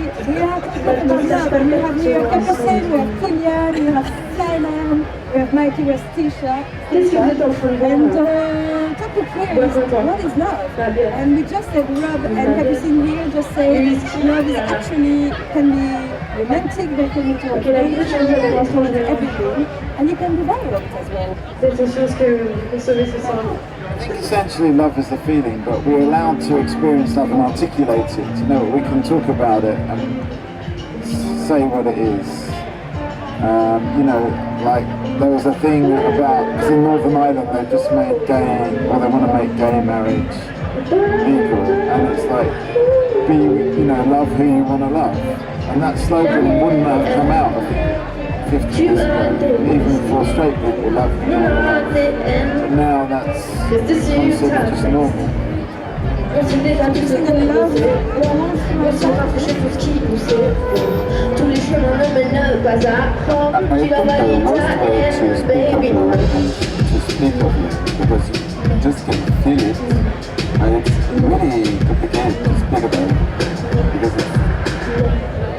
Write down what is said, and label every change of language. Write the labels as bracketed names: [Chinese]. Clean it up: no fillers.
[English] We have talked about love, and we have here Capucine, we have Kilian, we have Simon, we have Mikey, we have Tisha. And topic here is what is love? And we just said love, and Capucine here just said love is actually can be romantic, but can be everything, and you can be violent as well. [French] C'est une chose que vous savez, c'est ça. [English] I think essentially love is the feeling, but we're allowed to experience love and articulate it. You know, we can talk about it and say what it is. You know, like there was a thing about, because in Northern Ireland they just made gay, or they want to make gay marriage legal, and it's like, be, you know, love who you want to love. And that slogan wouldn't have come out of 50 years ago, even for straight people, love who you want to love. But now that's considered just normal. [French] On se détend tout ce qu'on est bossé. On s'en rapproche pour ce qui nous sait. Tous les chemins ne mènent pas à Rome. Tu vas valider ta haine, [English] baby. To speak of it, because you just can feel it, and it's really complicated to speak about it, because it's